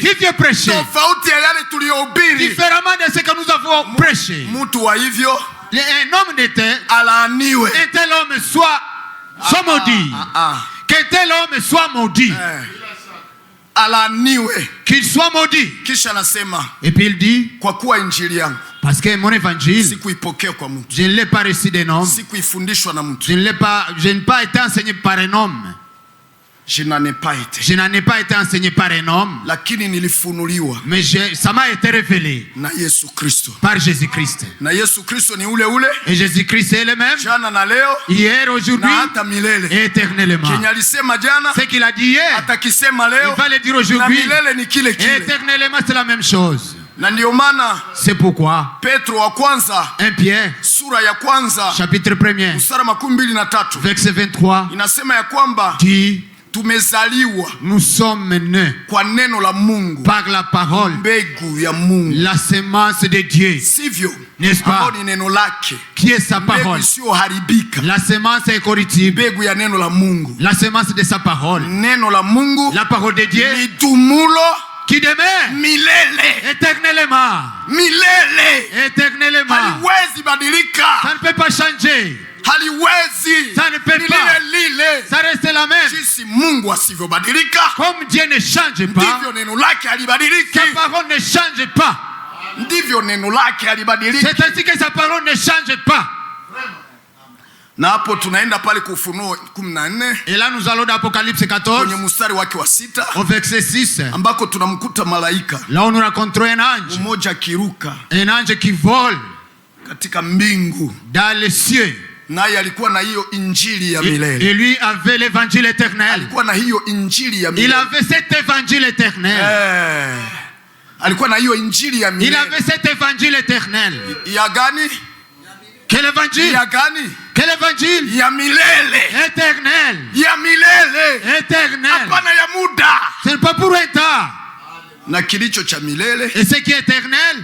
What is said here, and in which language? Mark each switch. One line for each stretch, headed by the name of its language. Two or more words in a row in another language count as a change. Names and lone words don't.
French: qui vient prêcher
Swahili: tofauti ya yale tuliyohubiri,
French: différemment de ce que nous avons prêché.
Swahili: Mtu wa hivyo,
French: un homme d'était
Swahili: alaaniwe,
French: un tel homme soit maudit, qu'un tel homme soit maudit,
Swahili: alaaniwe,
French: qu'il soit maudit.
Swahili: Kisha anasema,
French: et puis il dit,
Swahili: kwa kuwa injili yangu,
French: parce que mon évangile,
Swahili: sikuipokea kwa mtu,
French: je ne l'ai pas reçu d'un homme,
Swahili: sikuifundishwa na mtu,
French: je n'ai pas été enseigné par un homme, je n'en ai pas été enseigné par un homme,
Swahili: lakini nilifunuliwa,
French: mais ça m'a été révélé
Swahili: na Yesu Kristo,
French: par Jésus-Christ.
Swahili: Na Yesu Kristo ni ule ule,
French: et Jésus-Christ est le même,
Swahili: jana na leo,
French: hier, aujourd'hui,
Swahili: na hata milele,
French: et éternellement.
Swahili: Kenye alisema jana,
French: ce qu'il a dit hier,
Swahili: atakisema leo,
French: il va le dire aujourd'hui,
Swahili: na milele ni kile kile,
French: et éternellement c'est la même chose.
Swahili: Na ndio maana,
French: c'est pourquoi
Swahili: Petro wa kwanza,
French: 1 Pierre,
Swahili: sura ya kwanza,
French: chapitre 1er,
Swahili: mstari 23,
French: verset 23,
Swahili: inasema ya kwamba
French: dit,
Swahili: tumezaliwa,
French: nous sommes nés
Swahili: kwa neno la Mungu,
French: par la parole,
Swahili: mbegu ya Mungu,
French: la semence de Dieu,
Swahili: sivyo?
French: N'est-ce pas?
Swahili: Ni neno lake,
French: qui est sa parole,
Swahili: isiyoharibika,
French: la semence incorruptible,
Swahili: mbegu ya neno la Mungu,
French: la semence de sa parole,
Swahili: neno la Mungu,
French: la parole de Dieu,
Swahili: lidumulo,
French: qui demeure
Swahili: milele,
French: éternellement,
Swahili: milele,
French: éternellement,
Swahili: haliwezi badilika,
French: ça ne peut pas changer,
Swahili: haliwezi,
French: ça ne peut pas,
Swahili: lile,
French: ça reste la même.
Swahili: jinsi Mungu asivyobadilika,
French: comme Dieu ne change pas,
Swahili: ndivyo neno lake halibadiliki,
French: sa parole ne change pas,
Swahili: ndivyo neno lake halibadiliki.
French: C'est ainsi que sa parole ne change pas.
Swahili: Na hapo tunaenda pale kwa Ufunuo 14.
French: Et là nous allons dans Apocalypse 14.
Swahili: Kwenye mstari wake wa 6.
French: Au verset 6.
Swahili: Ambako tunamkuta malaika.
French: Là on nous rencontre un ange.
Swahili: Mmoja akiruka.
French: Un ange qui vole.
Swahili: Katika mbingu.
French: Dans les cieux.
Swahili: Naye alikuwa na hiyo injili ya milele.
French: Et lui avait l'évangile éternel.
Swahili: Alikuwa na hiyo injili ya milele.
French: Il avait cet évangile éternel.
Swahili: Alikuwa na hiyo injili ya milele.
French: Il avait cet évangile éternel.
Swahili: Ya gani?
French: Quel évangile?
Swahili: Ya gani?
French: Quel évangile?
Swahili: Ya milele.
French: Éternel.
Swahili: Ya milele.
French: Éternel.
Swahili: Hapana ya muda.
French: Ce n'est pas pour un temps.
Swahili: Na kilicho cha milele,
French: et ce qui est éternel,